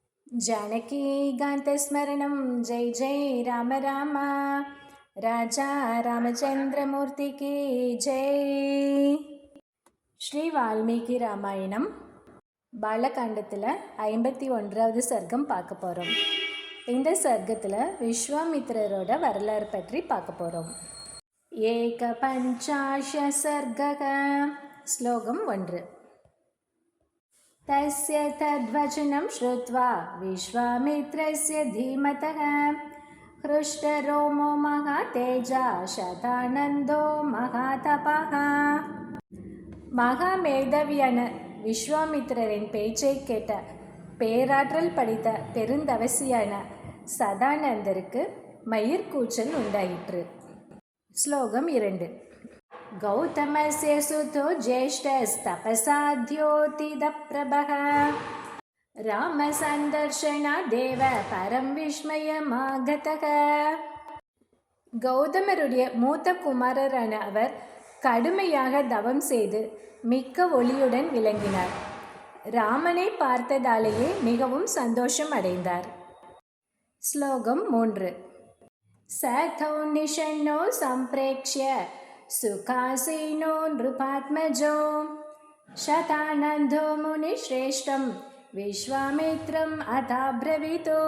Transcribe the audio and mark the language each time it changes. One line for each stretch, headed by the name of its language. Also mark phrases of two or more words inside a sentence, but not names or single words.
Sanskrit: जानकीकान्तस्मरणं जय जय राम राम राजा रामचंद्रमूर्ति
Hindi: की जय.
Tamil: ஸ்ரீ வால்மீகி ராமாயணம் பாலகாண்டத்தில் 51வது சர்க்கம் பார்க்க போகிறோம். இந்த சர்க்கத்தில் விஸ்வாமித்திரரோட வரலாறு பற்றி பார்க்க போகிறோம்.
Sanskrit: एक पञ्चाश सर्गक.
Tamil: ஸ்லோகம் 1.
Sanskrit: तस्य तद्वचनं श्रुत्वा विश्वामित्रस्य धीमतः हृष्टरोमो महातेजा शतानन्दो महातपः.
Tamil: மகாமேதவியான விஸ்வாமித்திரரின் பேச்சை கேட்ட பேராற்றல் படித்த பெருந்தவசியான சதானந்தருக்கு மயிர்கூச்சல் உண்டாயிற்று. ஸ்லோகம் 2.
Sanskrit: गौतमस्य सुतो ज्येष्ठस्तपसाध्योतिदप्रभः रामसन्दर्शनादेव परं विस्मयमागतः.
Tamil: கௌதமருடைய மூத்த குமாரரான அவர் கடுமையாக தவம் செய்து மிக்க ஒளியுடன் விளங்கினார். ராமனை பார்த்ததாலேயே மிகவும் சந்தோஷம் அடைந்தார். ஸ்லோகம் 3.
Sanskrit: सतो निषन्नो सम्प्रेक्ष्य सुखासीनो नृपात्मजो सतानन्दो मुनिश्रेष्ठं विश्वामित्रं अथाब्रवीतो.